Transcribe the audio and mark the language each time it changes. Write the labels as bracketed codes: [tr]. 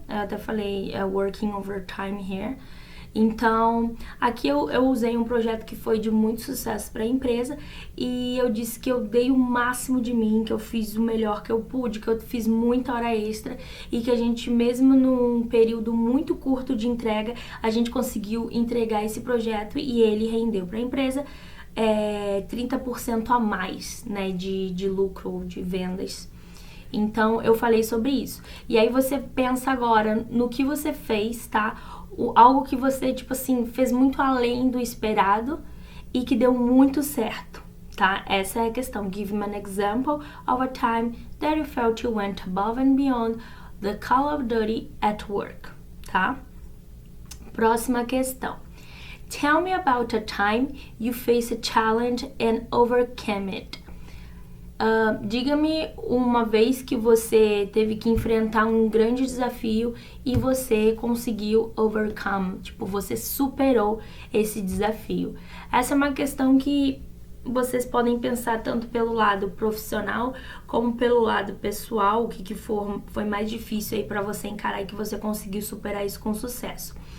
[pt] Eu até falei [en] working overtime here. [pt] Então, aqui eu usei um projeto que foi de muito sucesso para a empresa e eu disse que eu dei o máximo de mim, que eu fiz o melhor que eu pude, que eu fiz muita hora extra e que a gente, mesmo num período muito curto de entrega, a gente conseguiu entregar esse projeto e ele rendeu para a empresa 30% a mais, né, de lucro, de vendas. Então, eu falei sobre isso. E aí você pensa agora no que você fez, tá? Algo que você, tipo assim, fez muito além do esperado e que deu muito certo, tá? Essa é a questão. [en] Give me an example of a time that you felt you went above and beyond the call of duty at work, tá? [pt] Próxima questão. [en] Tell me about a time you faced a challenge and overcame it. [pt] Diga-me uma vez que você teve que enfrentar um grande desafio e você conseguiu overcome, tipo, você superou esse desafio. Essa é uma questão que vocês podem pensar tanto pelo lado profissional como pelo lado pessoal, o que foi mais difícil aí para você encarar e que você conseguiu superar isso com sucesso.